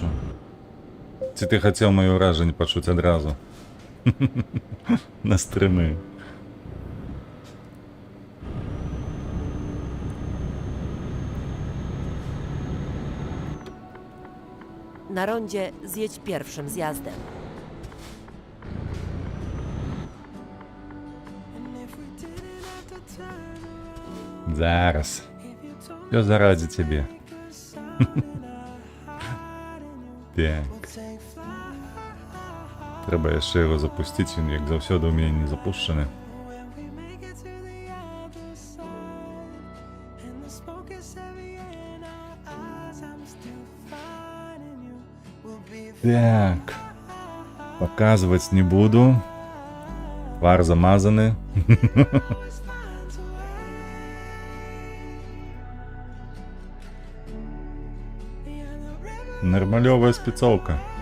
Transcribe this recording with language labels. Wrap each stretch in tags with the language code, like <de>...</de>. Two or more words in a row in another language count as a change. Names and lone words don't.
<uk>Чи ти хотів моє враження почути одразу? На стрими.</uk> <pl>Na rondzie zjedź pierwszym zjazdem.</pl> <uk>Зараз. Все заради тебе. Так. Треба ще його запустити, він як завсюди у мене не запущений. Так.</uk> <ru>Показывать не буду. Фар замазаны. Нормалевая спецовка.</ru>